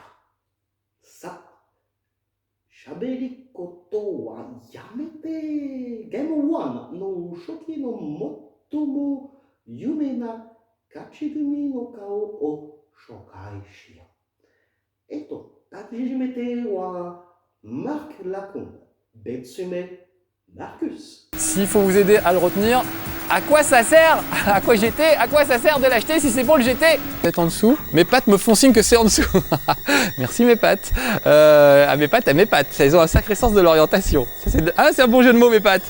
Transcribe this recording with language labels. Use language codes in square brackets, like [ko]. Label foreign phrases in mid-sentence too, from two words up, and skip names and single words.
[ja] さあ、喋りことはやめて、ゲームワンの初期の最も有名な勝ち組の顔を紹介しよう。初めてはマーク・ラコン、別名マークス。 [fr] S'il faut vous aider à le retenir, À quoi ça sert? À quoi GT? À quoi ça sert de l'acheter si c'est pour le GT? Peut-être en dessous. Mes pattes me font signe que c'est en dessous. Merci mes pattes. Mes pattes, mes pattes. Elles ont un sacré sens de l'orientation. Ah, c'est un bon jeu de mots mes pattes.